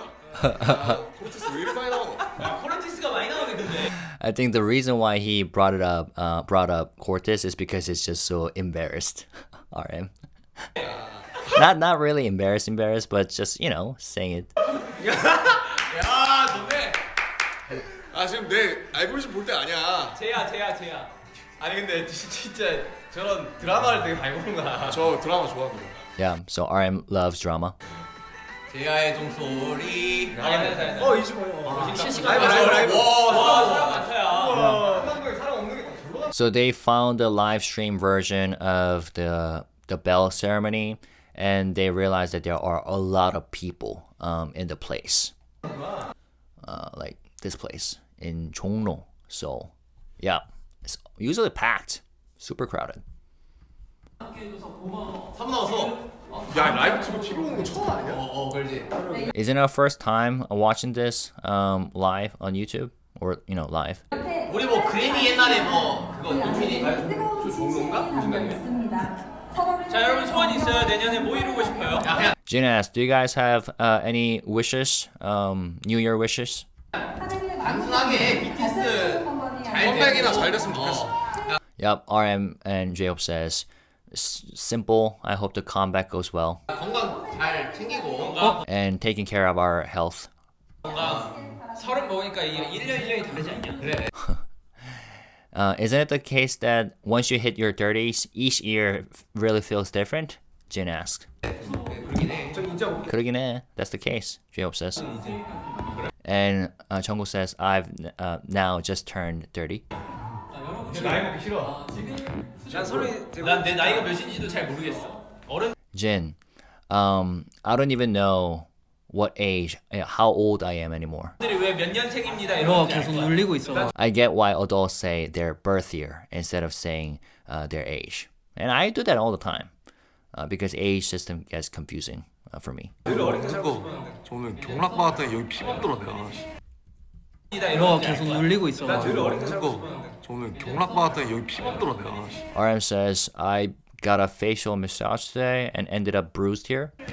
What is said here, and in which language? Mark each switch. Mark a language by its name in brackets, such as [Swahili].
[Korean] 야, 코르티스 왜 이렇게 많이 나오노? 야 코르티스가 많이 나오네 근데. [English] I think the reason why he brought up Cortis is because it's just so embarrassed. RM. Not really embarrassed, but just saying it. [Korean] 야 좋네. 아, 지금 내 알고리즘 볼 때 아니야. 제야. 아니 근데 진짜 저런 드라마를 되게 많이 보는구나. 저 드라마 좋아합니다. [English] Yeah, so RM loves drama. [Korean] 제야의 종소리. 잘했네. 25요. 실시간 와 사람 많다야. [English] So they found the live stream version of the bell ceremony, and they realized that there are a lot of people in the place, like this place in Jongno, Seoul. Yeah, it's usually packed, super crowded. [Korean] 3 나와서 야 라이브 TV 피부 오는 거 처음 아니야? 그렇지. [English] Isn't it our first time watching this live on YouTube or live? [Korean] 우리 뭐 그래미 옛날에 뭐 그거 인피니 종로인가? 무슨 자 여러분 소원 있어요? 내년에 뭐 이루고 싶어요? [English] Jin asks, do you guys have any wishes? New Year wishes? [Korean] 단순하게 BTS 컴백이나 잘 됐으면 좋겠어. [English] Yep, RM and JHope says, simple, I hope the comeback goes well. [Korean] 건강 잘 챙기고 [English] And taking care of our health. [Korean] 서른 먹으니까 이게 1년 1년이 다르지 않냐? 그래. [English] Isn't it the case that once you hit your 30s, each year really feels different? Jin asks. [Korean] 그러긴 해. [English] That's the case, JHope says. And Jungkook says, I've now just turned 30. [Korean] 나이 먹기 싫어. 난내 나이가 몇인지도 잘 모르겠어. 어른 [English] Jin, I don't even know what age, how old I am anymore. [Korean] 들이 왜 몇 년생입니다 이러고 계속 놀리고 있어. [English] I get why adults say their birth year instead of saying their age. And I do that all the time because age system gets confusing for me. [Korean] 오늘 경락 받았더니 여기 피부 들어 내가. 이러고 계속 놀리고 있어. 오늘 경락 받았더니 여기 피부 들어 내가. [English] RM says, I got a facial massage today and ended up bruised here.